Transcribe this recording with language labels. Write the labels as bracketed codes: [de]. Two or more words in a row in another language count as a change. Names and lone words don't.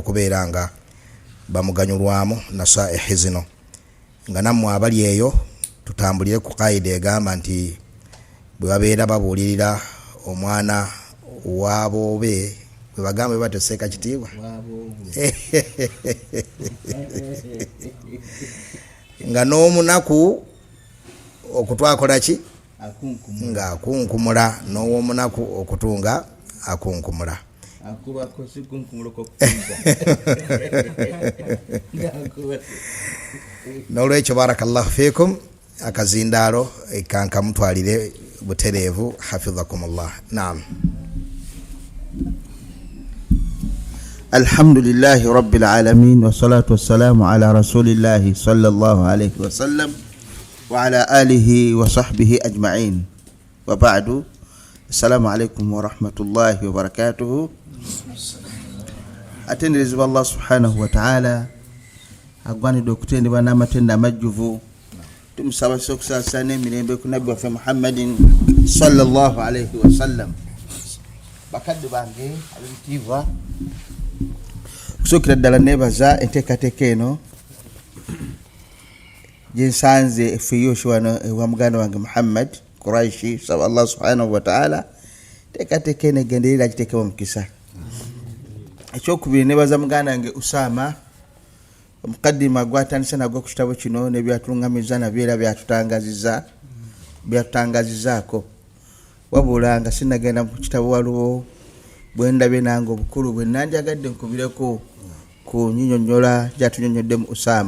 [lg] okubeera nga bamuganyulwamu nasaihi zino, nga nammwe abali eyo tutambulire ku kaida egamba nti bwe babeera babuulirira omwana waabo be bwe bagamba bwe bateseeka kitiibwa nga n'omunaku okutwakola ki nga akunkumula, n'ow'omunaku okutunga akunkumula. N'olwekyo [ar] بارك الله فيكم, [lg] akazindaalo kankamutwalire butereevu hafidhakumullah. Naam. [ar] الحمد لله رب العالمين والصلاة والسلام على رسول الله صلى الله عليه وسلم وعلى آله وصحبه أجمعين. وبعد. السلام عليكم ورحمة الله وبركاته. [lg] Atenderezebwa Allah [ar] سبحانه وتعالى [lg] agwanidde okutendebwa n'amatenda amajjuvu. Tumusaba okusaasana emirembe ku nabbi waffe Muhammadin [ar] صلى الله عليه وسلم. [lg] Bakadde bange ab'ebitiibwa, kusukira ddala nebaza enteekateeka eno gyensanze efeyoshi wano ewa muganda wange Muhammad Quraishi. Saba Allah [ar] سبحانه وتعالى [lg] enteekateeka eno egenderera agiteekemu omukisa. Ekyokubiri nebaza muganda wange Usama omukaddima gwatandisa nagwo ku kitabo kino nebyatulungamiza nabyo era byatutangazizaako, wabula nga sinagenda mu kitabo waliwo bwendabye nange obukulu bwe nanjagadde nkubireko ku nyinyonnyola gyatunyonnyodde mu Usama.